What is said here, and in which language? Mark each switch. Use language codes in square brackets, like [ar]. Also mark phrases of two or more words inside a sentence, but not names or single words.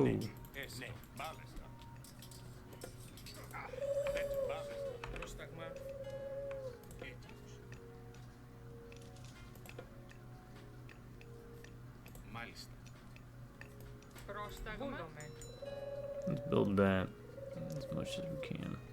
[el] Ναι, ναι. Μάλιστα. Έτσι, μάλιστα. πρόσταγμα. Έτοιμος. Μάλιστα. Πρόσταγμα. Βούλομαι. [en] let's build that as much as we can.